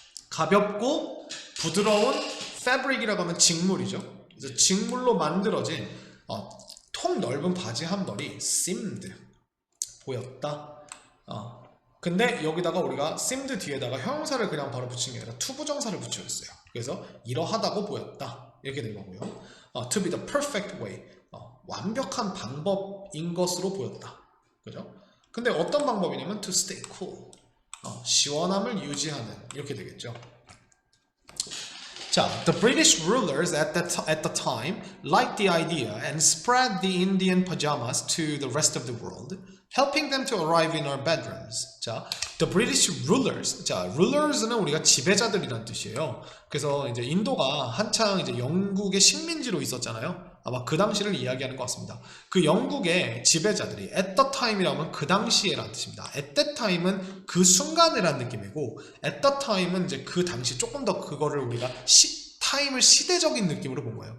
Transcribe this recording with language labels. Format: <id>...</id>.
<ko>가볍고 부드러운 fabric이라고 하면 직물이죠. 그래서 직물로 만들어진 통 넓은 바지 한 벌이 seemed 보였다. 근데 여기다가 우리가 seemed 뒤에다가 형용사를 그냥 바로 붙인 게 아니라 투부정사를 붙여줬어요. 그래서 이러하다고 보였다. 이렇게 된 거고요.</ko> <en>To be the perfect way</en> <ko>완벽한 방법인 것으로 보였다. 그죠? 근데 어떤 방법이냐면</ko> <en>to stay cool</en> <ko>시원함을 유지하는 이렇게 되겠죠.</ko> <en>자, the British rulers at the time liked the idea and spread the Indian pajamas to the rest of the world, helping them to arrive in our bedrooms. 자, the British rulers.</en> <ko>자, rulers는 우리가 지배자들이란 뜻이에요. 그래서 이제 인도가 한창 이제 영국의 식민지로 있었잖아요. 아마 그 당시를 이야기하는 것 같습니다. 그 영국의 지배자들이</ko> <en>at the time</en> <ko>이라면 그 당시에란 뜻입니다.</ko> <en>at that time</en> <ko>은 그 순간이란 느낌이고</ko> <en>at the time</en> <ko>은 이제 그 당시 조금 더 그거를 우리가 타임을 시대적인 느낌으로 본 거예요.</ko>